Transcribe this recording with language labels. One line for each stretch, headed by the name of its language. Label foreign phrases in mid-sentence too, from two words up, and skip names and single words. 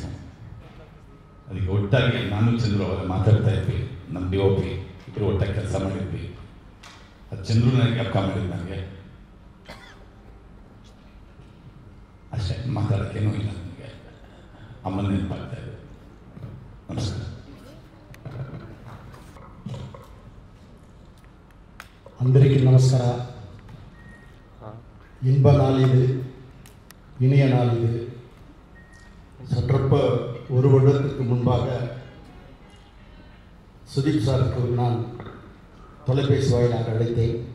Kannada: ಅದಕ್ಕೆ ಒಟ್ಟಾಗಿ ನಾನು ಚಂದ್ರು ಅವಾಗ ಮಾತಾಡ್ತಾ ಇದ್ವಿ. ನಮ್ಮ DOP ಇಬ್ಬರು ಒಟ್ಟಾಗಿ ಕೆಲಸ ಮಾಡಿದ್ವಿ. ಅದು ಚಂದ್ರು ನನಗೆ ಜ್ಞಾಪಕ ಮಾಡಿದ್ದು ನನಗೆ. ಅಷ್ಟೇ, ಮಾತಾಡೋಕ್ಕೇನೂ ಇಲ್ಲ ನನಗೆ. ಅಮ್ಮನ ನೆನಪಾಗ್ತಾ ಇದೆ. ನಮಸ್ಕಾರ.
Telugu: అందరికీ నమస్కారం.
Tamil: இன்ப நாள் இது, இனிய நாள் இது. சற்றப்ப ஒரு வருடத்திற்கு முன்பாக சுதீப் சாருக்கு நான் தொலைபேசி வாயிலாக அழைத்தேன்.